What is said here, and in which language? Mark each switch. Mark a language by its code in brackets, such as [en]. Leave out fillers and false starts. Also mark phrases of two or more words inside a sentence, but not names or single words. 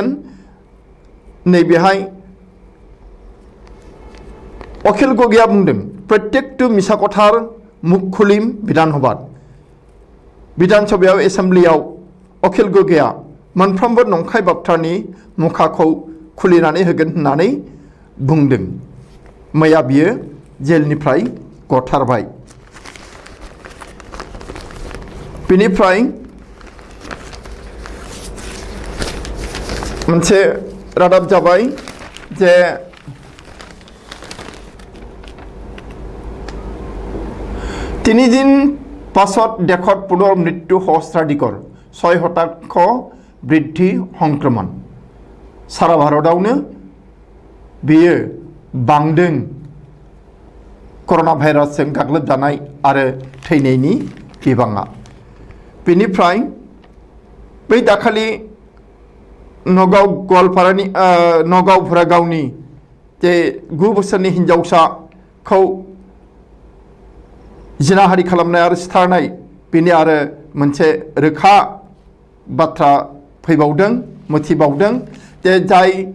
[brx] नैबेहाय अखिल गगैया बुंदों प्रत्येकटु मिसाकथार मुख खुलिम बिधान सभायाव एसेम्ब्लियाव अखिल गगैया मोनफ्रोमबो नंखाय बाथ्रानि मुखाखौ खुलिनानै होगोन होननानै बुंदों। मैया बियो जेलनिफ्राय गथारबाय। बेनिफ्राय मोनसे रादाब जाबाय जे [as] তিনিদিন পাছত দেশত পুনৰ মৃত্যু সহস্ৰাধিকৰ 6% বৃদ্ধি সংক্ৰমণ। [brx] सारा भारतआवनो बेयो बांदों कर'ना भाइरासजों गाग्लोबजानाय आरो थैनायनि बिबाङा। बेनिफ्राय बै दाखालि नगाव गवालपारानि नगाव भुरागावनि जे 9 बोसोरनि हिन्जावसाखौ जिनाहारि खालामनाय आरो सिथारनाय बेनि आरो मोनसे रोखा बाथ्रा फैबावदों मिथिबावदों जे जाय